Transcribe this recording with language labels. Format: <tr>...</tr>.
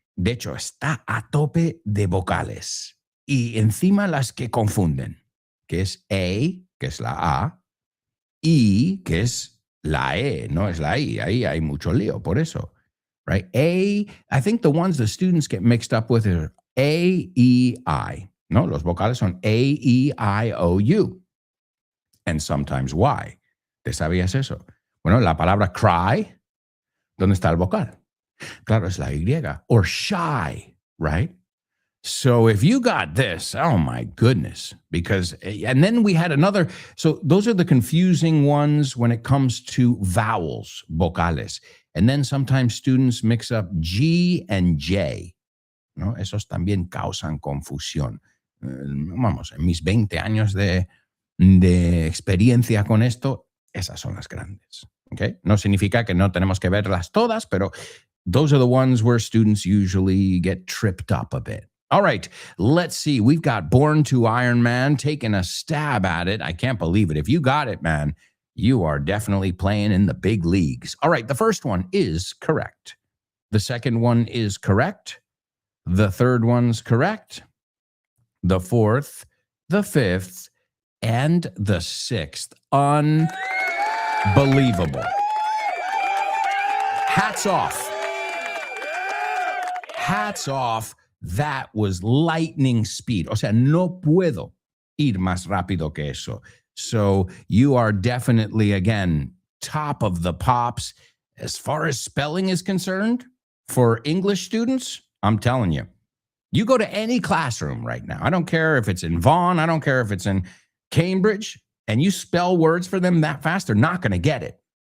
<es>De hecho, está a tope de vocales. Y encima las que confunden, que es A, que es la A, I, que es la E, no es la I. Ahí hay mucho lío, por eso.</es> <en>Right? I think the ones the students get mixed up with are A, E, I.</en> <es>No, los vocales son A, E, I, O, U.</es> <en>And sometimes Y.</en> <es>¿Te sabías eso? Bueno, la palabra cry, ¿dónde está el vocal? Claro, es la Y.</es> <en>Or shy, right? So if you got this, oh my goodness, because, and then we had another, so those are the confusing ones when it comes to vowels, vocales. And then sometimes students mix up G and J, ¿no?</en> <es>Esos también causan confusión. Vamos, en mis 20 años de experiencia con esto, esas son las grandes, ¿ok? No significa que no tenemos que verlas todas, pero</es> <en>those are the ones where students usually get tripped up a bit. All right, let's see. We've got Born to Iron Man taking a stab at it. I can't believe it. If you got it, man, you are definitely playing in the big leagues. All right, the first one is correct. The second one is correct. The third one's correct. The fourth, the fifth, and the sixth. Unbelievable. Hats off. Hats off. That was lightning speed.</en> <es>O sea, no puedo ir más rápido que eso.</es> <en>So you are definitely, again, top of the pops. As far as spelling is concerned, for English students, I'm telling you, you go to any classroom right now. I don't care if it's in Vaughan. I don't care if it's in Cambridge, and you spell words for them that fast, they're not going to get it.</en>